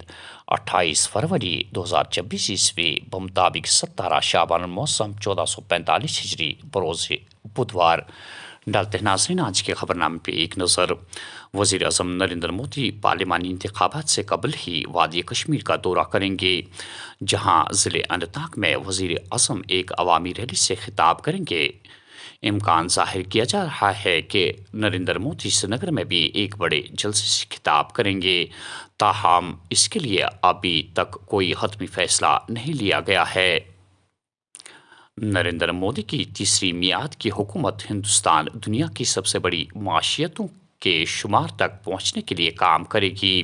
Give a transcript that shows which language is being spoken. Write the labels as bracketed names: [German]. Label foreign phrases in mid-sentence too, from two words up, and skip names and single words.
[Urdu] 28 فروری 2026 بمطابق 17 شعبان الموسم 1445 ہجری بروز بدوار۔ ڈالتے ہیں ناظرین آج کے خبر نامے پہ ایک نظر۔ وزیر اعظم نریندر مودی پارلیمانی انتخابات سے قبل ہی وادی کشمیر کا دورہ کریں گے، جہاں ضلع اننت ناگ میں وزیر اعظم ایک عوامی ریلی سے خطاب کریں گے۔ امکان ظاہر کیا جا رہا ہے کہ نریندر مودی سری نگر میں بھی ایک بڑے جلسے سے خطاب کریں گے، تاہم اس کے لیے ابھی تک کوئی حتمی فیصلہ نہیں لیا گیا ہے۔ نریندر مودی کی تیسری میعاد کی حکومت ہندوستان دنیا کی سب سے بڑی معیشتوں کے شمار تک پہنچنے کے لیے کام کرے گی۔